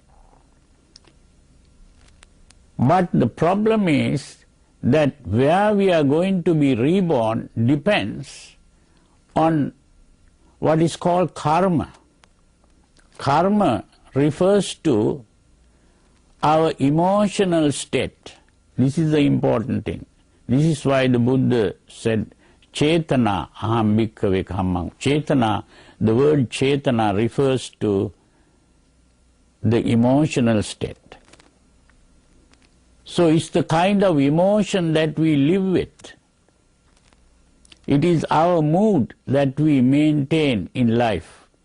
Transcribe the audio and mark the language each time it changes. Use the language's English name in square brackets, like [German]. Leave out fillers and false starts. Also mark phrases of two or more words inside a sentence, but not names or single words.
[English] But the problem is that where we are going to be reborn depends on what is called karma. Karma refers to our emotional state. This is the important thing. This is why the Buddha said, [Pali] Chetana aham bhikkhave kammam. [English] Chetana, the word Chetana refers to the emotional state. So it's the kind of emotion that we live with. It is our mood that we maintain in life.